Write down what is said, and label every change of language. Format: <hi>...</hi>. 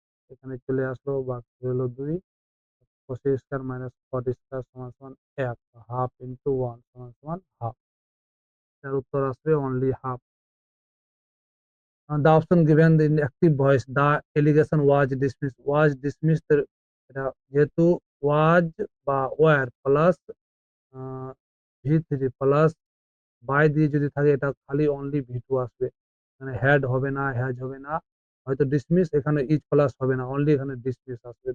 <bn>এখানে চলে আসলো, বাকি রইল 2। cosec² - cot² সমান 1, হাফ ইন্টু 1 সমান হাফ। এর উত্তর আসবে only half.</bn> <en>The option given in active voice, the allegation was dismissed.</en> <bn>Was dismissed, এটা যেহেতু was বা were plus V3 plus by দিয়ে যদি থাকে, এটা খালি অনলি V2 আসবে। মানে হ্যাড হবে না, হ্যাজ হবে না। হয়তো ডিসমিস, এখানে ইজ প্লাস হবে না, অনলি এখানে ডিসমিস আসবে।</bn>